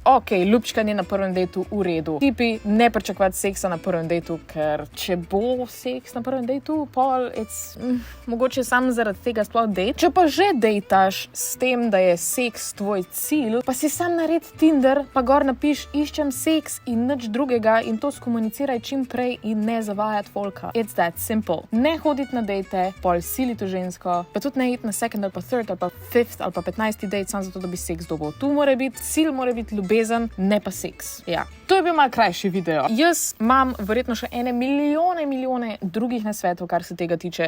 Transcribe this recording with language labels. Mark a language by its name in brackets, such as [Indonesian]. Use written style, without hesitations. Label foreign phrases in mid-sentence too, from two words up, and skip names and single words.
[Slovenian] Ok, lupčkanje na prvem dateu v redu. Tipi ne pričakovati seksa na prvem dateu, ker če bo seks na prvem dateu, pol mogoče sam zaradi tega sploh date. Če pa že dejtaš s tem, da je seks tvoj cilj, pa si sam naredi Tinder, pa gor napiš, iščem seks in nič drugega in to skomuniciraj čim prej in ne zavajati folka. [English] It's that simple. [Slovenian] Ne hoditi na dejte, pol siliti v žensko, pa tudi ne iti na second ali pa third ali pa fifth ali pa 15. date samo zato, da bi seks dobil. Tu mora biti cilj, mora biti ljubezen, ne pa seks. Ja. To je bil malo krajši video. Jaz imam verjetno še ene milijone drugih nasvetov, kar se tega tiče.